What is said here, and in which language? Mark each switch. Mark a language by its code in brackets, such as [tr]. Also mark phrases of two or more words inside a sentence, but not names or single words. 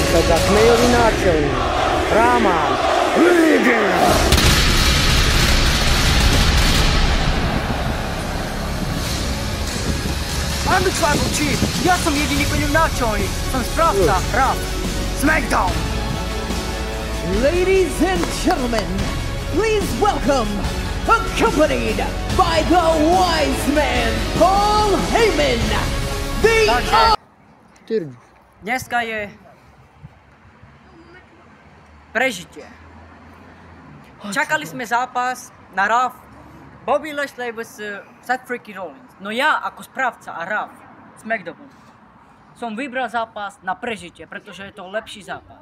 [sk] za Kmejový náčelník Roman Reigns. [en] I'm the tribal chief. [sk] Ja som jediný kmeňov náčelník. Som správca Raw. SmackDown. [en] Ladies and gentlemen, please welcome, accompanied by the wise man, Paul Heyman, [sk] Takže, dneska je prežitie. Čakali sme zápas na Raw, Bobby Lashley vs Seth freaking Rollins. No ja ako správca a Raw SmackDownu som vybral zápas na prežitie, pretože je to lepší zápas.